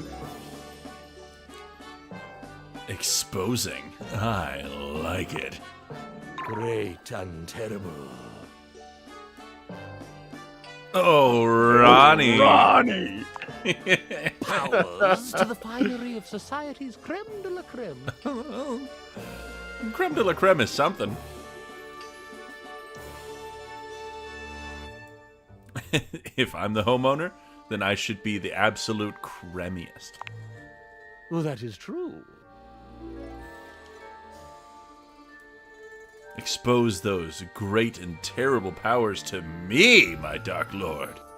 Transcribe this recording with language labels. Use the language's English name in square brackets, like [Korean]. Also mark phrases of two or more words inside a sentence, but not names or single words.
[English] Exposing. I like it. Great and terrible. Oh, Ronnie. Ronnie. Powers to the finery of society's [French] creme de la creme. Creme de la creme [English] is something. If I'm the homeowner, then I should be the absolute cremiest. Well, that is true. Expose those great and terrible powers to me, my Dark Lord.